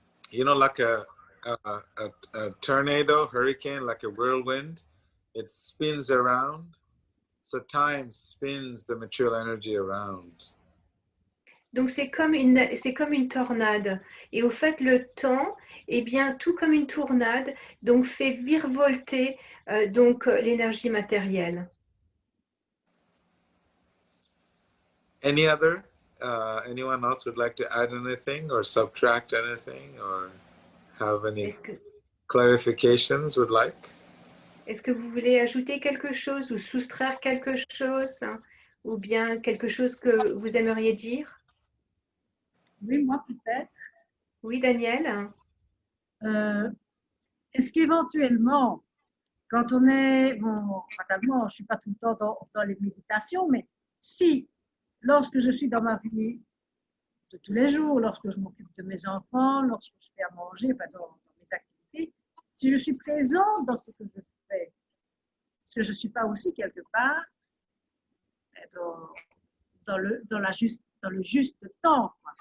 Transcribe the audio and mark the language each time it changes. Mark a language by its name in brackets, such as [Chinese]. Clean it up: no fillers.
[English] You know, like a tornado, hurricane, like a whirlwind, it spins around. So time spins the material energy around. [French] Donc c'est comme une tornade. Et au fait, le temps, eh bien, tout comme une tornade, donc fait virevolter donc l'énergie matérielle. [English] Anyone else would like to add anything or subtract anything or have any clarifications would like? [French] Est-ce que vous voulez ajouter quelque chose ou soustraire quelque chose, hein, ou bien quelque chose que vous aimeriez dire? Oui, moi peut-être. Oui, Daniel? Est-ce qu'éventuellement, quand on est, bon, fatalement, je ne suis pas tout le temps dans les méditations, mais si, lorsque je suis dans ma vie de tous les jours, lorsque je m'occupe de mes enfants, lorsque je fais à manger, enfin, dans mes activités, si je suis présente dans ce que je fais, est-ce que je ne suis pas aussi quelque part dans le juste temps?